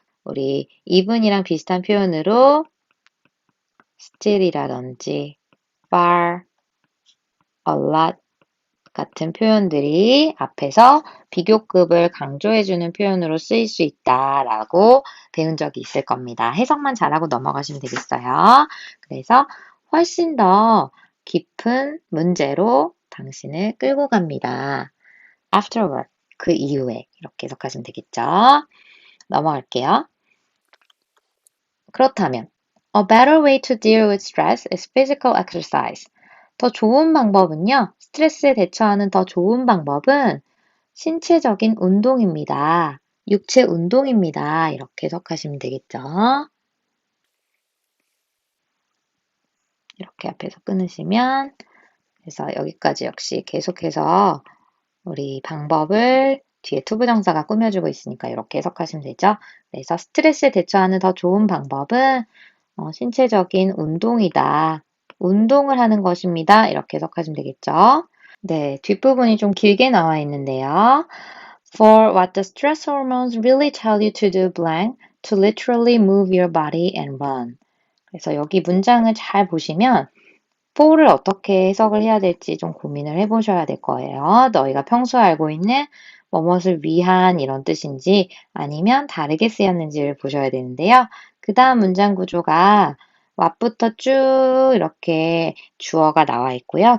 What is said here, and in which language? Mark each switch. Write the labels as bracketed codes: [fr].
[ko] 우리 even이랑 비슷한 표현으로 still이라든지 far, a lot 같은 표현들이 앞에서 비교급을 강조해주는 표현으로 쓰일 수 있다라고 배운 적이 있을 겁니다. 해석만 잘하고 넘어가시면 되겠어요. 그래서 훨씬 더 깊은 문제로 당신을 끌고 갑니다. Afterward, 그 이후에 이렇게 해석하시면 되겠죠. 넘어갈게요. 그렇다면 [en] A better way to deal with stress is physical exercise. [ko] 더 좋은 방법은요, 스트레스에 대처하는 더 좋은 방법은 신체적인 운동입니다. 육체 운동입니다. 이렇게 해석하시면 되겠죠. 이렇게 앞에서 끊으시면, 그래서 여기까지 역시 계속해서 우리 방법을 뒤에 투부정사가 꾸며주고 있으니까 이렇게 해석하시면 되죠. 그래서 스트레스에 대처하는 더 좋은 방법은 신체적인 운동이다. 운동을 하는 것입니다. 이렇게 해석하시면 되겠죠. 네, 뒷부분이 좀 길게 나와 있는데요. [en] For what the stress hormones really tell you to do blank, to literally move your body and run. [ko] 그래서 여기 문장을 잘 보시면 for를 어떻게 해석을 해야 될지 좀 고민을 해보셔야 될 거예요. 너희가 평소에 알고 있는 뭐뭇을 위한 이런 뜻인지 아니면 다르게 쓰였는지를 보셔야 되는데요. 그 다음 문장 구조가 what부터 쭉 이렇게 주어가 나와 있고요.